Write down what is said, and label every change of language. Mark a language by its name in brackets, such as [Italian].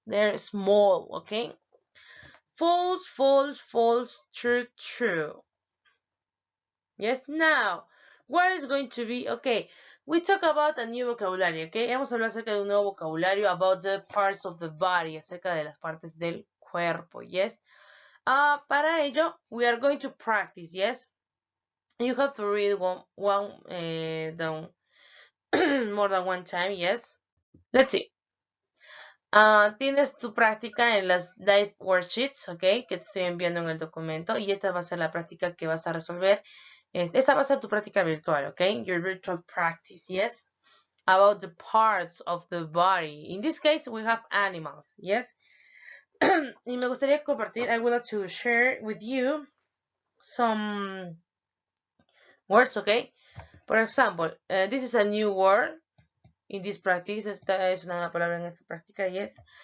[English] They're small, okay? False, false, false, true, true. Yes, now, what is going to be, okay, we talk about a new vocabulary, okay? [Spanish] Hemos hablado acerca de un nuevo vocabulario [English] about the parts of the body, [Spanish] acerca de las partes del cuerpo, yes? Para ello, [English] we are going to practice, yes? You have to read down more than one time, yes? Let's see. [Spanish] Tienes tu práctica en las live worksheets, ok, que te estoy enviando en el documento, y esta va a ser la práctica que vas a resolver. Esta va a ser tu práctica virtual, [English] ok, your virtual practice, yes, about the parts of the body. In this case, we have animals, yes. [Spanish] Y me gustaría compartir, [English] I would like to share with you some words, okay. For example, this is a new word. in this practice. [Spanish] Esta es una palabra en esta práctica, yes.